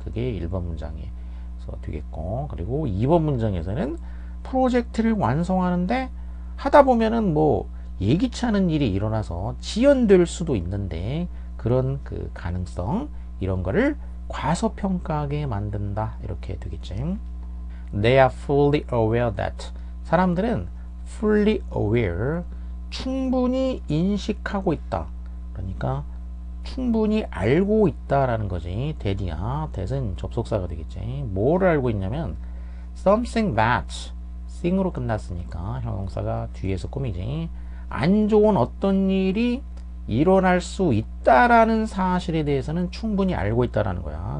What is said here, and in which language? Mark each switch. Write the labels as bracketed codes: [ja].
[ko] 그게 1번 문장에서 되겠고, 그리고 2번 문장에서는 프로젝트를 완성하는데 하다 보면은 뭐 예기치 않은 일이 일어나서 지연될 수도 있는데 그런 그 가능성, 이런 거를 과소평가하게 만든다, 이렇게 되겠지. [en] They are fully aware that, [ko] 사람들은 [en] fully aware, [ko] 충분히 인식하고 있다. 그러니까 충분히 알고 있다라는 거지. that이야. that은 접속사가 되겠지. 뭘 알고 있냐면 something that thing으로 끝났으니까 형용사가 뒤에서 꾸미지. 안 좋은 어떤 일이 일어날 수 있다라는 사실에 대해서는 충분히 알고 있다라는 거야.